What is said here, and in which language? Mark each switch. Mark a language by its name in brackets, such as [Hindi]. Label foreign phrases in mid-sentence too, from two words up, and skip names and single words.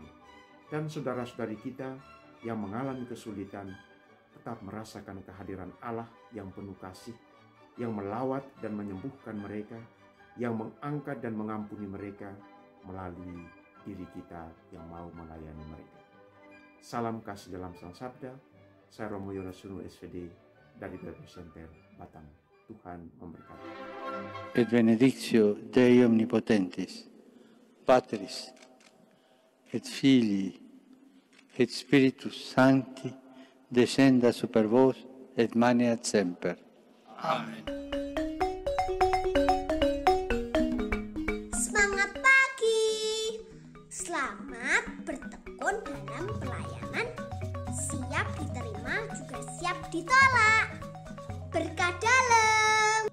[Indonesian] Dan saudara-saudari kita yang mengalami kesulitan tetap merasakan kehadiran Allah yang penuh kasih, yang melawat dan menyembuhkan mereka, yang mengangkat dan mengampuni mereka melalui diri kita yang mau melayani mereka. Salam kasih dalam Sang Sabda. Saya Romo Yones Sunu SVD dari Bible Center Batang. Tuhan memberkati. [Latin] Et benedictio Dei omnipotentis, Patris, et Filii, et Spiritus Sancti, descenda super vos et maneat semper. Amen. [Indonesian] Semangat pagi. Selamat bertekun dalam pelayanan. Siap diterima juga siap ditolak. Berkah dalam.